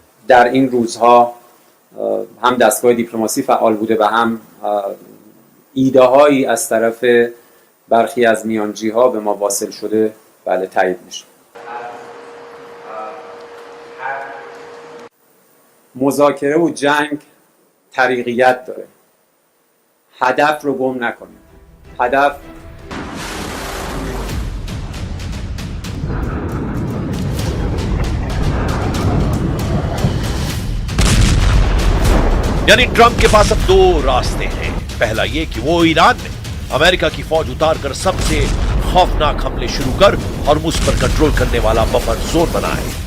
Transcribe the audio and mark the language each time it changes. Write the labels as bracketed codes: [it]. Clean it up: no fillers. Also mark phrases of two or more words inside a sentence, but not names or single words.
[fa] در این روزها هم دستگاه دیپلماسی فعال بوده و هم ایده هایی از طرف برخی از میانجی ها به ما واصل شده بله تایید میشه. مذاکره و جنگ طریقیت داره. هدف رو گم نکنیم. هدف [hi] यानी ट्रंप के पास अब दो रास्ते हैं। पहला ये कि वो ईरान में अमेरिका की फौज उतारकर सबसे खौफनाक हमले शुरू कर हॉर्मुज़ पर कंट्रोल करने वाला [en] buffer zone [hi] बनाए।